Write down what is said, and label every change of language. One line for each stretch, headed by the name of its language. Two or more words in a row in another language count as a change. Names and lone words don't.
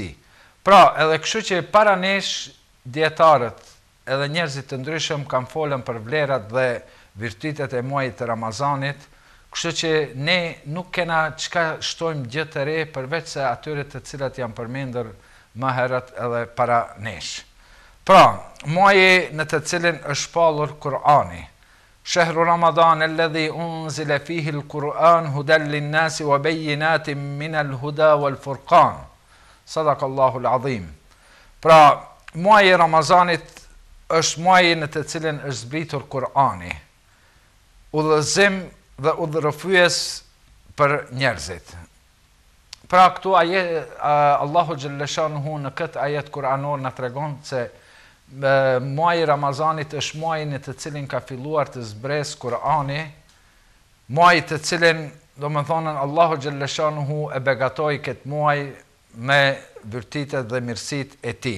Albanian: Pra, edhe kështu që para nesh dietarët edhe njerëzit të ndryshëm kanë folën për vlerat dhe virtytet e muajit të Ramazanit, kështu që ne nuk kena çka shtojmë gjë të re përveç se atyre të cilat janë përmendur më herët edhe para nesh. Pra, muaji në të cilin është shpallur Kur'ani.
Arabic: شهر رمضان الذي أنزل فيه القرآن هدى للناس وبينات من الهدى والفرقان. صدق الله العظيم.
Albanian: Pra, muaji I Ramazanit është muaji në të cilin është zbritur Kur'ani, udhëzim dhe udhërrëfyes për njerëzit. Pra, këtu Allahu xhalleshanuhu në këtë ajet kuranor na tregon se muaji I Ramazanit është muaji në të cilin ka filluar të zbresë Kur'ani, muaji të cilin, domethënë, Allahu xhalleshanuhu e begatoi këtë muaj me virtytet dhe mirësitë e tij.